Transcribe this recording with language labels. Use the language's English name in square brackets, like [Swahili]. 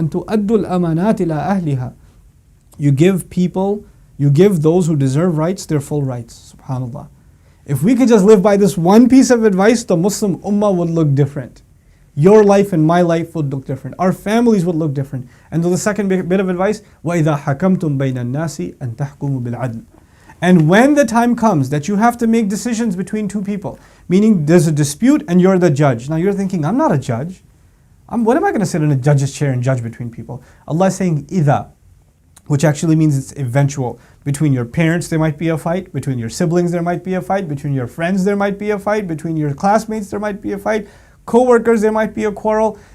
[Arabic] أَن تُؤَدُّوا الْأَمَانَاتِ إِلَىٰ أَهْلِهَا. [English] You give those who deserve rights their full rights. SubhanAllah. If we could just live by this one piece of advice, the Muslim ummah would look different. Your life and my life would look different. Our families would look different. And the second bit of advice, [Arabic] وَإِذَا حَكَمْتُم بَيْنَ النَّاسِ أَن تَحْكُمُوا بِالْعَدْلِ. [English] And when the time comes that you have to make decisions between two people, meaning there's a dispute and you're the judge. Now you're thinking, I'm not a judge. What am I going to sit in a judge's chair and judge between people? Allah is saying, إِذَا, which actually means it's eventual. Between your parents there might be a fight, between your siblings there might be a fight, between your friends there might be a fight, between your classmates there might be a fight, co-workers there might be a quarrel.